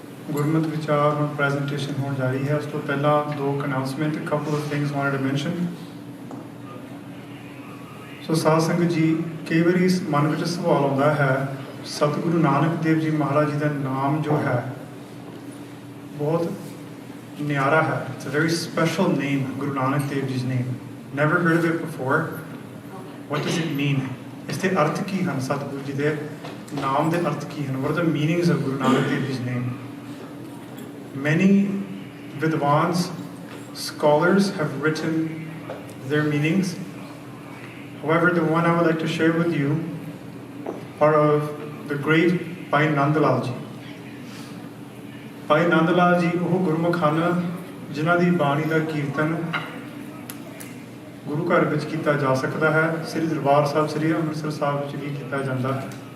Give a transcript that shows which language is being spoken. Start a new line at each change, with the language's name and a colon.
Punjabi: ਗੁਰਮਤਿ ਵਿਚਾਰ ਹੁਣ ਪ੍ਰੈਜੈਂਟੇਸ਼ਨ ਹੋਣ ਜਾ ਰਹੀ ਹੈ। ਉਸ ਤੋਂ ਪਹਿਲਾਂ ਦੋ announcement,
English: couple of things wanted to mention।
Punjabi: ਸੋ ਸਾਧ ਸੰਗਤ ਜੀ, ਕਈ ਵਾਰੀ ਮਨ ਵਿੱਚ ਸਵਾਲ ਆਉਂਦਾ ਹੈ, ਸਤਿਗੁਰੂ ਨਾਨਕ ਦੇਵ ਜੀ ਮਹਾਰਾਜ ਜੀ ਦਾ ਨਾਮ ਜੋ ਹੈ ਬਹੁਤ ਨਿਆਰਾ ਹੈ।
English: It's a very special name, Guru Nanak Dev Ji's name. Never heard of it before. What does it mean?
Punjabi: ਇਸ ਦੇ ਅਰਥ ਕੀ ਹਨ? ਸਤਿਗੁਰੂ ਜੀ ਦੇ ਨਾਮ ਦੇ ਅਰਥ ਕੀ ਹਨ?
English: What are the meanings of Guru Nanak Dev Ji's name? Many Vidwans, scholars have written their meanings. However, the one I would like to share with you are of the great Bhai Nandalal ji.
Punjabi: Bhai Nand Lal ji ਉਹ ਗੁਰਮੁਖ ਹਨ ਜਿਨ੍ਹਾਂ ਦੀ ਬਾਣੀ ਦਾ ਕੀਰਤਨ ਗੁਰੂ ਘਰ ਵਿੱਚ ਕੀਤਾ ਜਾ ਸਕਦਾ ਹੈ। ਸ੍ਰੀ ਦਰਬਾਰ ਸਾਹਿਬ, ਸ੍ਰੀ ਅੰਮ੍ਰਿਤਸਰ ਸਾਹਿਬ ਵਿੱਚ ਵੀ ਕੀਤਾ ਜਾਂਦਾ ਹੈ।